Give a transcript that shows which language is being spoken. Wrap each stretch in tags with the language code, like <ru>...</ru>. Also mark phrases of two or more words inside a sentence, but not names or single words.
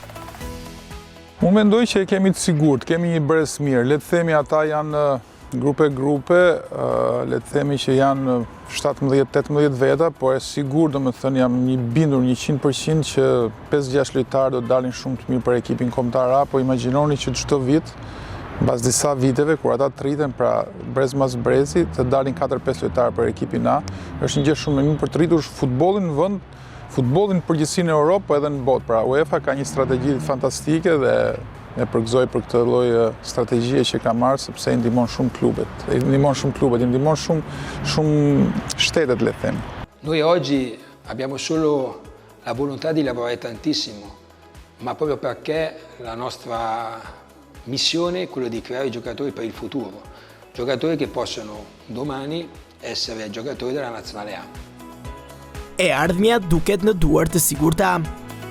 <sq>Unë mendoj që e kemi të sigurt, kemi një brez mirë, le të themi ata janë grupe, le të themi që janë 17-18 veta, por e sigur do me thënë jam një bindur 100% që 5-6 lojtarë do të dalin shumë të mirë për ekipin kombëtar A, po imagjinoni që çdo vit, mbas disa viteve, kur ata të rriten pra brez mas brezi, të dalin 4-5 lojtarë për ekipin A, është një gjë shumë e mirë për të rritur futbollin në vend, futbollin përgjithësi në Europë, po edhe në botë. Pra UEFA ka një strategji fantastike dhe e përgëzoj për këtë lloj strategjie që ka marrë sepse i ndihmon shumë klubet, i ndihmon shumë shtetet, le të them.</sq> <it>Noi oggi abbiamo solo la volontà di lavorare tantissimo, ma proprio perché la nostra missione è quella di creare giocatori per il futuro, giocatori che possono domani essere giocatori della Nazionale A.</it> <sq>E ardhmja duket në duar të sigurta.</sq>